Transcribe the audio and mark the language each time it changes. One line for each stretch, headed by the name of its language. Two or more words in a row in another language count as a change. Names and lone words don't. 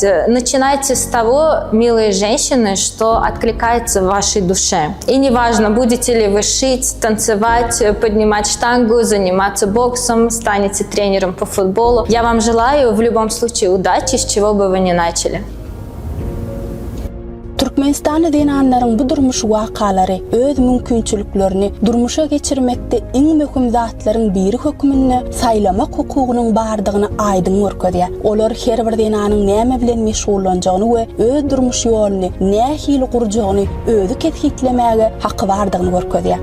Russian: Начинайте с того, милые женщины, что откликается в вашей душе. И неважно, будете ли вы шить, танцевать, поднимать штангу, заниматься боксом, станете тренером по футболу. Я вам желаю в любом случае удачи, с чего бы вы ни начали.
Turkmen: Türkmenistan'da denanların bu durmuş wakalary öz mümkinçiliklerini durmuşa geçirmekde iň möhüm zatlaryň biri hökmünde saýlamak hukugynyň bardygyny aýdyn görkezýär. Olar her bir denanyň näme bilen meşgullanjagyny we öz durmuş ýoluny nähili gurjagyny özü ketgitlemäge haqqy bardygyny görkezýär.